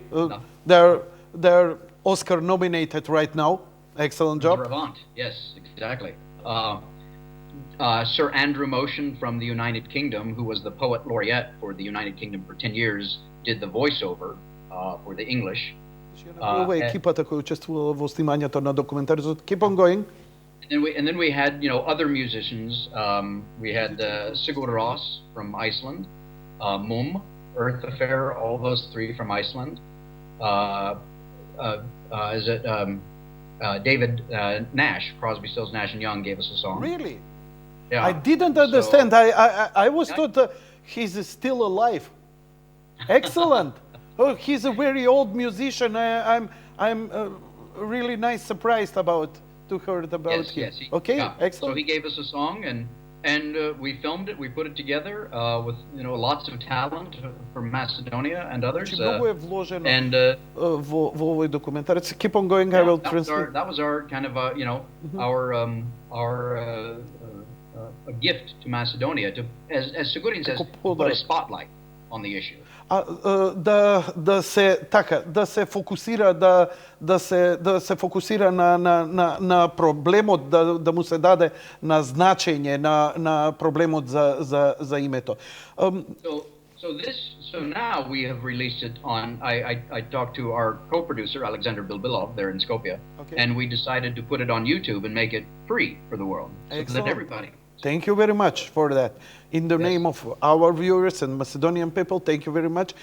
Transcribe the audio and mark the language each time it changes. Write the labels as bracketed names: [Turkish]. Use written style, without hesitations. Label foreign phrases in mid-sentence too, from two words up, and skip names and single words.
[English] They're Oscar nominated right now. Excellent job. Bravant, yes, exactly. Sir Andrew Motion from the United Kingdom, who was the poet laureate for the United Kingdom for 10 years, did the voiceover for the English. [Macedonian] Екипата која учествувала во снимањето на документарот. [English] Keep on going. And then we had, other musicians. We had Sigur Rós from Iceland, Mum, Earth Affair, all those three from Iceland. David Nash, Crosby, Stills, Nash and Young gave us a song. Really? Yeah. I didn't understand. I was thought he's still alive. Excellent. Oh, he's a very old musician. I'm really nice surprised to heard about him. Yes, okay, yeah. excellent. So he gave us a song and we filmed it. We put it together with lots of talent from Macedonia and others. [Macedonian] Много е вложено во овој документарец. [English] Keep on going. I will translate. That was our kind of our a gift to Macedonia to, as Sigurian says, put a spotlight on the issue. [Macedonian] Да се фокусира на проблемот, да му се даде на значење на проблемот за името. [English] So now we have released it on. I talked to our co-producer Alexander Bilbilov there in Skopje, and we decided to put it on YouTube and make it free for the world, so that everybody. Thank you very much for that. In the name of our viewers and Macedonian people, thank you very much.